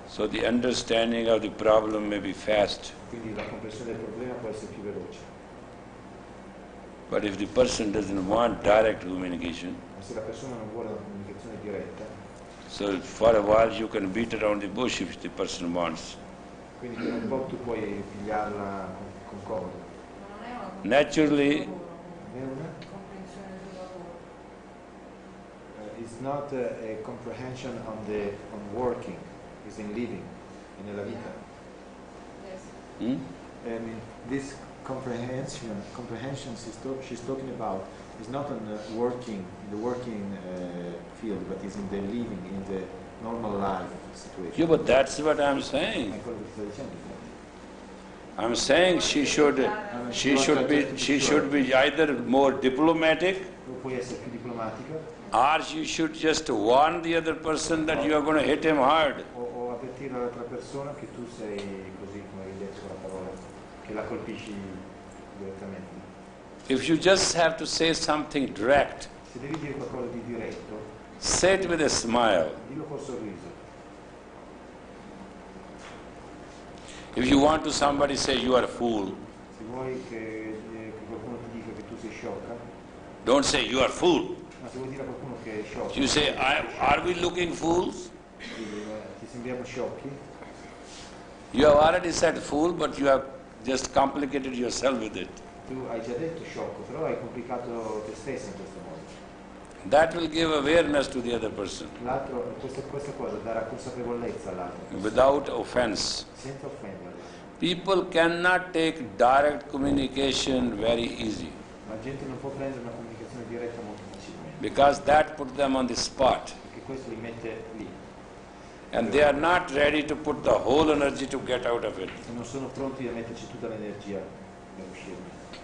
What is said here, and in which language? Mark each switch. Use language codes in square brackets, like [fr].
[en] So the understanding of the problem may be fast, [it] Quindi la comprensione del problema può essere più veloce. [en] but if the person doesn't want direct communication, [it] Ma se la persona non vuole una comunicazione diretta, [en] so for a while you can beat around the bush if the person wants. [it] quindi per un po' tu puoi pigliarla con comodo. Ma non è una [en] Naturally, [it] È una? comprensione sul lavoro. [en] It's not a comprehension on working, it's in living, [it] è nella vita. [en] Yes. hmm? This comprehension she's talking about is not on the working, in the working field, but is in the living, in the normal life situation. Yeah, but that's what I'm saying. [it] È quello che sto dicendo. [en] I'm saying she should be either more diplomatic, [it] Tu puoi essere più diplomatica [en] or you should just warn the other person that you are going to hit him hard. [it] o avvertire l'altra persona che tu sei così, come hai detto con la parola, che la colpisci direttamente. [en] If you just have to say something direct, [it] Se devi dire qualcosa di diretto, [en] say it with a smile. [it] dillo col sorriso. [en] If you want to somebody say you are a fool, [it] Se vuoi che qualcuno ti dica che tu sei sciocca, [en] don't say you are a fool. [it] ma se vuoi dire a qualcuno che è sciocco, [en] You say, are we looking fools? [it] ti sembriamo sciocchi, [en] You have already said fool, but you have just complicated yourself with it. [it] tu hai già detto sciocco, però hai complicato te stesso in questo modo. [en] That will give awareness to the other person [it] L'altro, questa cosa darà consapevolezza all'altro, [en] without offense. [it] senza offenderlo. [en] People cannot take direct communication very easy [it] La gente non può prendere una comunicazione diretta molto facilmente, [en] because that puts them on the spot. [it] perché questo li mette lì [en] And they are not ready to put the whole energy to get out of it. [it] e non sono pronti a metterci tutta l'energia per uscirne.